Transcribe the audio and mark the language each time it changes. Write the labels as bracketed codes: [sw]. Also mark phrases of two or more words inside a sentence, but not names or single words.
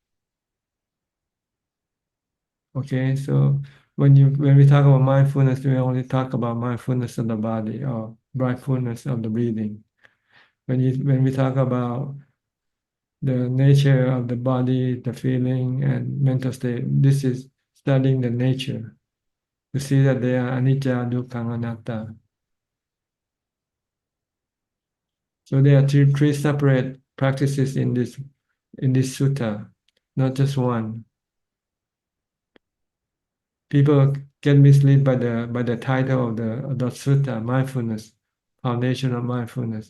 [en] Okay, so when we talk about mindfulness, we only talk about mindfulness of the body or mindfulness of the breathing. When we talk about the nature of the body, the feeling, and mental state, this is studying the nature to see that they are [pi] anicca, dukkha, anatta. [en] So there are three separate practices in this sutta, not just one. People get misled by the title of the sutta, mindfulness, foundation of mindfulness.